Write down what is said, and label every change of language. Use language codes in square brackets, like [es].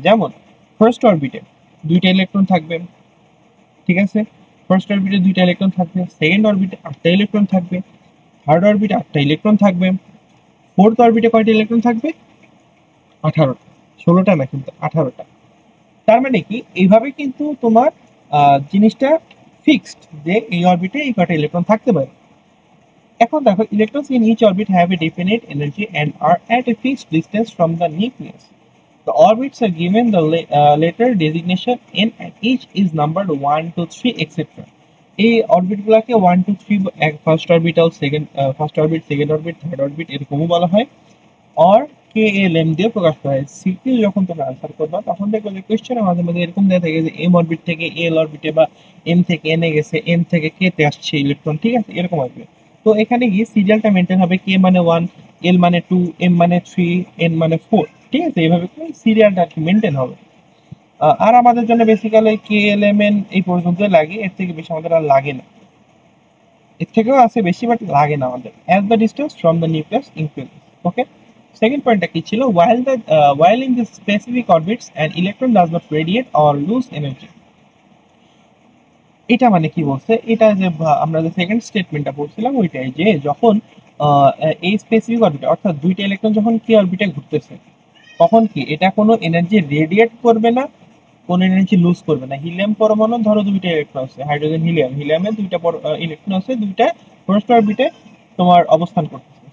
[bn] যেমন ফার্স্ট অরবিটে দুইটা ইলেকট্রন থাকবে, ঠিক আছে, ফার্স্ট অরবিটে দুইটা ইলেকট্রন থাকবে, সেকেন্ড অরবিটে 8টা ইলেকট্রন থাকবে, থার্ড অরবিটে 8টা ইলেকট্রন থাকবে, ফোর্থ অরবিটে কয়টা ইলেকট্রন থাকবে? 18টা, 16টা না কিন্তু 18টা। তার মানে কি, এইভাবে কিন্তু তোমার জিনিসটা ফিক্সড যে এই অরবিটে এই কয়টা ইলেকট্রন থাকতে পারে। এখন দেখো, [en] electrons in each orbit have a definite energy and are at a fixed distance from the nucleus. The orbits are given the later designation n, and each is numbered 1, 2, 3, etc. [bn] এই অরবিটগুলোকে 1, 2, 3 first orbital, first orbit, second orbit, third orbit এরকমও বলা হয়, or K L M দিয়ে প্রকাশ করা হয়। CQ যখন তোমরা answer করবা তখন দেখবে যে কোয়েশ্চেনের মাঝে মাঝে এরকম দেওয়া থাকে যে এম অরবিট থেকে এল অরবিটে, বা এম থেকে এন এ গেছে, এম থেকে কে তে আসছে ইলেকট্রন, ঠিক আছে, এরকম আসবে। তো এখানে গিয়ে সিরিয়ালটা মেনটেন হবে, কে মানে 1, এল মানে 2, এম মানে 3, এন মানে 4, ঠিক আছে, এইভাবে সিরিয়ালটা আর কি মেনটেন হবে। আর আমাদের জন্য বেসিক্যালি কে এল এম এন এই পর্যন্ত লাগে, এর থেকে বেশি আমাদের আর লাগে না, এর থেকেও আছে বেশি বাট লাগে না আমাদের, [en] As the distance from the nucleus increases. [bn] Okay, second পয়েন্টটা কি ছিল? [en] while in the specific orbits an electron does not radiate or lose energy, [bn] এটা মানে কি বলছে? এটা যে আমরা যে সেকেন্ড স্টেটমেন্টটা পড়ছিলাম ওইটাই, যে যখন এই স্পেসিফিক অরবিটে, অর্থাৎ দুইটা ইলেকট্রন যখন কি অরবিটে ঘুরতেছে, তখন কি এটা কোনো এনার্জি রেডিয়েট করবে না, কোনো এনার্জি লুজ করবে না। হিলিয়াম পরমাণু ধরো দুইটা ইলেকট্রন আছে, হাইড্রোজেন হিলিয়ামে দুইটা ইলেকট্রন আছে, দুইটা ফার্স্ট অরবিটে তোমার অবস্থান করতেছে।